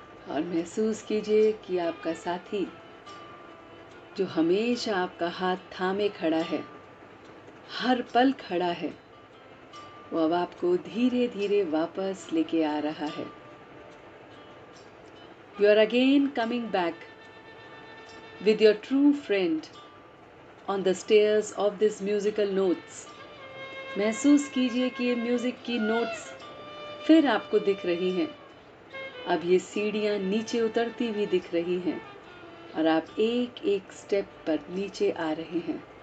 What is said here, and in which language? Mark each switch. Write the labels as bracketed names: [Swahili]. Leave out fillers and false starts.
[Hindi] और महसूस कीजिए कि आपका साथी जो हमेशा आपका हाथ थामे खड़ा है, हर पल खड़ा है, वो अब आपको धीरे धीरे वापस लेके आ रहा है। [English] You are again coming back with your true friend on the stairs of these musical notes, [Hindi] महसूस कीजिए कि ये म्यूजिक की नोट्स फिर आपको दिख रही हैं। अब ये सीढ़ियां नीचे उतरती हुई दिख रही हैं और आप एक एक स्टेप पर नीचे आ रहे हैं।